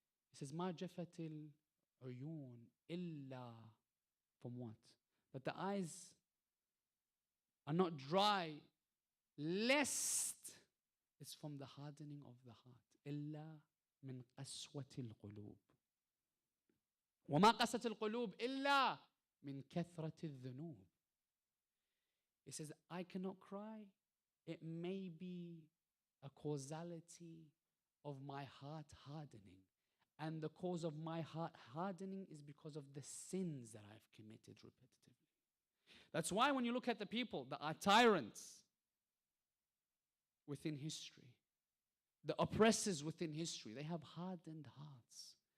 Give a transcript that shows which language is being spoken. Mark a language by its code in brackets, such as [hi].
[en] He says, [ar] Ma jafatil uyun illa, [en] from what? That the eyes are not dry, lest it's from the hardening of the heart. [ar] Illa min qaswatil qulub. وما قست القلوب إلا من كثرة الذنوب. [en] He says, I cannot cry. It may be a causality of my heart hardening. And the cause of my heart hardening is because of the sins that I've committed repetitively. That's why when you look at the people that are tyrants within history, the oppressors within history, they have hardened hearts.